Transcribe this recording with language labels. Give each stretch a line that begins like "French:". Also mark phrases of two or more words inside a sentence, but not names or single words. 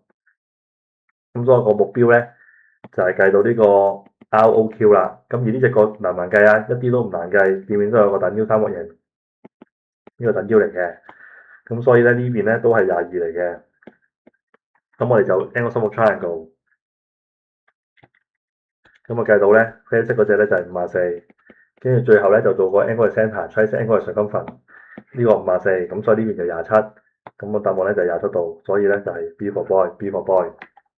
Cantonese: 咁所以個目標咧就係計到呢個 ROQ 啦。咁而呢隻個難唔難計啊？一啲都唔難計，見面都有個等腰三角形，呢個等腰嚟嘅。咁所以咧呢邊咧都係22嚟嘅。咁我哋就
English: angle sum of triangle。
Cantonese: 咁我計到咧，啡色嗰隻咧就係54，跟住最後咧就做個
English: angle centre， trace angle circumference
Cantonese: 呢個54，咁所以呢邊就27，咁個答案咧就係27度，所以咧就係
English: B for boy， B for boy。